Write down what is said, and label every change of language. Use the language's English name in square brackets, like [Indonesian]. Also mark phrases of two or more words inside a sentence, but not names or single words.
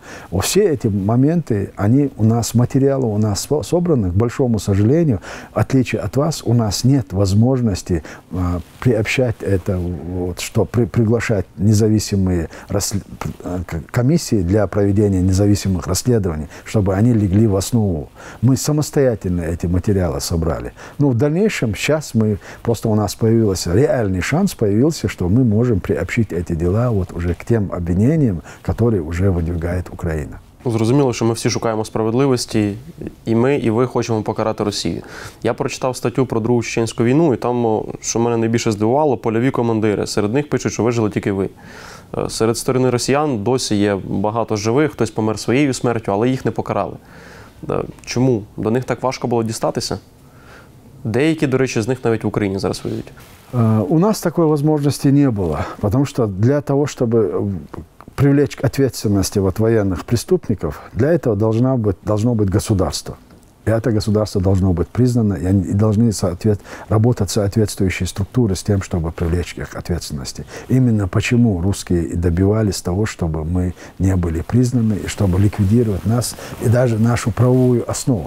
[Russian] Все эти моменты, они у нас материалы у нас собраны, к большому сожалению, в отличие от вас, у нас нет возможности приобщать это, приглашать независимые комиссии для проведения независимых расследований, чтобы они легли в основу. Мы самостоятельно эти материалы собрали. Но в дальнейшем, сейчас у нас появился реальный шанс, что мы можем приобщить эти дела уже к тем обвинениям, которые уже выдвигает Украина. [Ukrainian] Зрозуміло, що ми всі шукаємо справедливості, і ми, і ви хочемо покарати Росію. Я прочитав статтю про Другу Чеченську війну, і там, що мене найбільше здивувало, польові командири. Серед них пишуть, що вижили тільки ви. Серед сторони росіян досі є багато живих, хтось помер своєю смертю, але їх не покарали. Чому? До них так важко було дістатися? Деякі, до речі, з них навіть в Україні зараз воюють. У нас такої можливості не було, тому що для того, щоб [Russian] привлечь к ответственности военных преступников, для этого должно быть государство. И это государство должно быть признано, и должны работать соответствующие структуры с тем, чтобы привлечь их к ответственности. Именно почему русские и добивались того, чтобы мы не были признаны, и чтобы ликвидировать нас и даже нашу правовую основу.